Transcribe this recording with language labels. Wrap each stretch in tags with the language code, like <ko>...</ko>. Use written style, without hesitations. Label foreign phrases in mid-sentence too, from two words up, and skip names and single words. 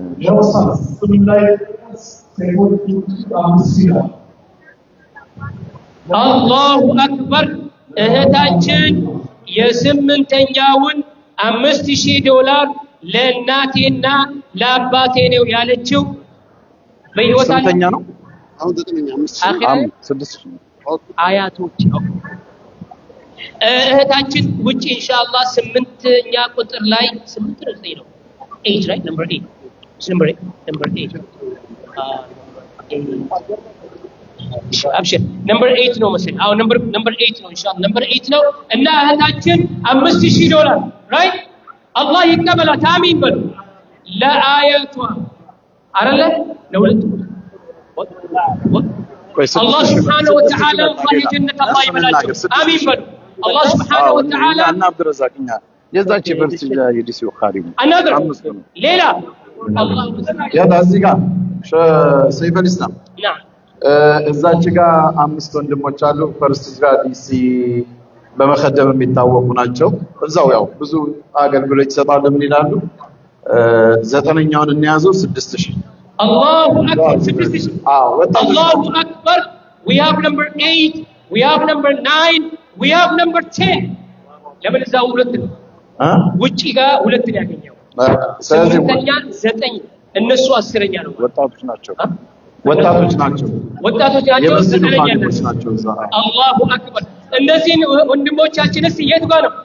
<am>አላሁ አክበር እህታችን የስምንተኛውን $5000 ለእናቴና ለአባቴ ነው ያለችው በህይወት ስንተኛ ነው አሁን 9 አኺራ 6000 አያቶች እህታችን ውጪ ኢንሻአላህ 8ኛ ቁጥር ላይ 8 ነው 8,</am> <en>right? Number 8. It's number 8. Number 8. Abshir.</en> <am>Number 8 ነው መሰለኝ። አዎ number 8 ነው ኢንሻአላህ። number 8 ነው እና እህታችን $5000 right? አላህ ይቀበላት አሚን በሉ። ለአያቷ አይደለ ለሁለት</am> <ar>الله سبحانه وتعالى الله جنة الله</ar> <am>يبلاቸው آمين በሉ</am> <ar>الله سبحانه وتعالى</ar> <am>እና አብዱረዛቅ እኛ የዛች ፈርስ የዲሲው ኻሪም ሌላ الله ያዳ እዚህ ጋር ሰይፈል ኢስላም</am> <ar>نعم</ar> <am>እዛች ጋር 5 ወንድሞች አሉ ፈርስ ጋር ዲሲ በመخدም የሚታወቁ ናቸው እዛው ያው ብዙ አገልግሎት ይሰጣሉ ምን ይላሉ ዘጠነኛውን እንያዘው 6000</am> <ar>الله أكبر 6000 الله أكبر</ar> <en>we have number 8 we have number 9 we have number 10</en> <am>ለምን እዛው ሁለት ነው ውጪ ጋር ሁለት ነው ያገኘው ስለዚህ 9 እነሱ 10ኛ ነው ወጣቶች ናቸው ወጣቶች ናቸው ናቸው አላሁ አክበር እነዚህ ወንድሞቻችን እስቲ የት ጋር ነው</am>